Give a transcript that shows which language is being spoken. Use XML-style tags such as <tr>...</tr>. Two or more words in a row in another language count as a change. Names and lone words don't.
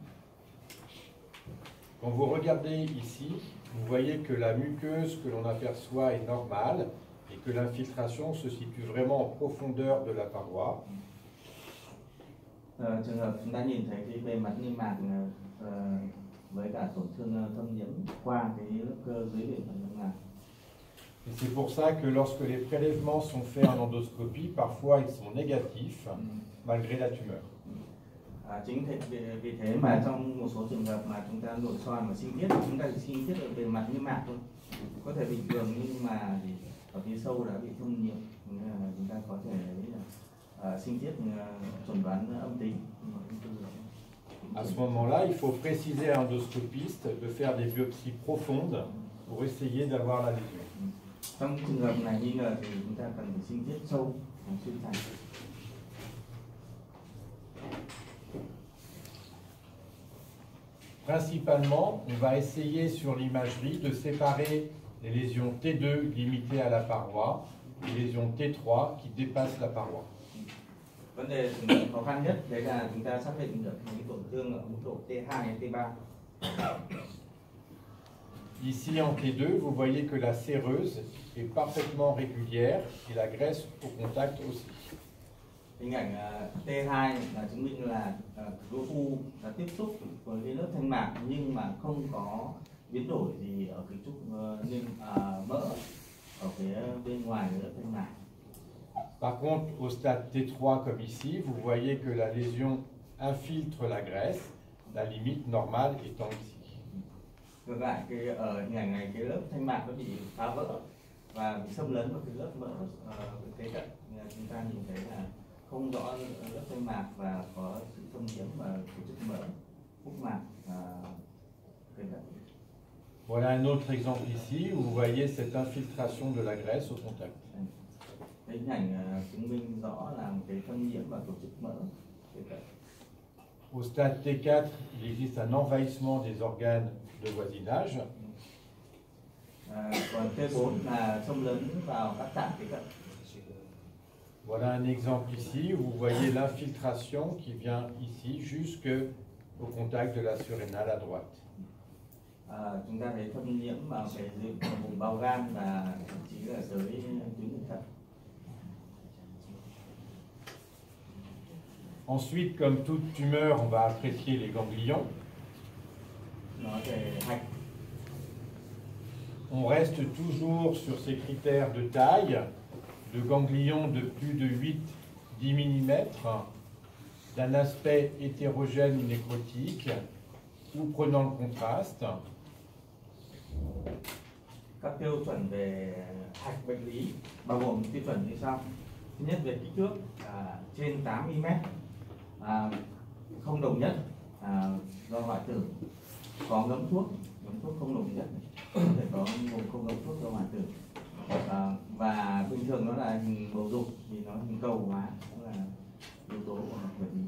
<fr>Quand vous regardez ici, vous voyez que la muqueuse que l'on aperçoit est normale et que l'infiltration se situe vraiment en profondeur de la paroi.</fr> <vi>Trường hợp chúng ta nhìn thấy cái bề mặt niêm mạc với cả tổn thương thâm nhiễm qua cái lớp cơ dưới bề mặt niêm mạc.</vi> <fr>Et c'est pour ça que lorsque les prélèvements sont faits en endoscopie, parfois ils sont négatifs, malgré la tumeur.</fr> <vi>Chính vì thế mà trong một số trường hợp mà chúng ta nội soi mà sinh thiết, chúng ta chỉ sinh thiết ở bề mặt niêm mạc thôi, có thể bình thường nhưng mà ở phía sâu đã bị thâm nhiễm, chúng ta có thể sinh thiết chuẩn đoán âm tính.</vi> <fr>À ce moment-là, il faut préciser à l'endoscopiste de faire des biopsies profondes pour essayer d'avoir la lésion.</fr> <vi>Trong trường hợp này nghi ngờ thì chúng ta cần phải sinh thiết sâu, xuyên thành.</vi> <fr>Principalement, on va essayer sur l'imagerie de séparer les lésions T2 limitées à la paroi et les lésions T3 qui dépassent la paroi.</fr> <vi>Vấn đề khó khăn nhất đấy là chúng ta xác định được những tổn thương ở mức độ T2 hay T3.</vi> <fr>Ici en T2, vous voyez que la séreuse est parfaitement régulière et la graisse au contact aussi.</fr> <vi>Hình ảnh T2 là chứng minh là khối u là tiếp xúc với cái lớp thanh mạc nhưng mà không có biến đổi gì ở cái trục mỡ ở phía bên ngoài lớp thanh mạc.</vi> <fr>Par contre, au stade T3 comme ici, vous voyez que la lésion infiltre la graisse, la limite normale étant ici.</fr> <vi>Ngược lại, ở hình ảnh này cái lớp thanh mạc nó bị phá vỡ và bị xâm lấn vào cái lớp mỡ kế cận. Chúng ta nhìn thấy là không rõ lớp thanh mạc và có sự xâm nhiễm và tổ chức mỡ phúc mạc kế cận.</vi> <fr>Voilà un autre exemple ici où vous voyez cette infiltration de la graisse au contact.</fr> <vi>Hình ảnh chứng minh rõ là một cái xâm nhiễm và tổ chức mỡ kế cận.</vi> <fr>Au stade T4, il existe un envahissement des organes de voisinage.</fr> <vi>Còn T4 là xâm lấn vào các tạng kế cận.</vi> <fr>Voilà un exemple ici où vous voyez l'infiltration qui vient ici jusqu'au contact de la surrénale à droite.</fr> <vi>Chúng ta thấy thâm nhiễm vào cái vùng bao gan và thậm chí là tới tuyến thận.</vi> <fr>Ensuite, comme toute tumeur, on va apprécier les ganglions. On reste toujours sur ces critères de taille, de ganglions de plus de 8-10 mm, d'un aspect hétérogène ou nécrotique, ou prenant le contraste.</fr> <vi>Các tiêu chuẩn về hạch bệnh lý bao gồm tiêu chuẩn như sau. Thứ nhất, về kích thước trên 8 mm, không đồng nhất do hoại tử, có ngấm thuốc không đồng nhất, để có vùng không ngấm thuốc do hoại tử, và bình thường nó là hình bầu dục thì nó hình cầu hóa, đó là yếu tố của bệnh lý.</vi>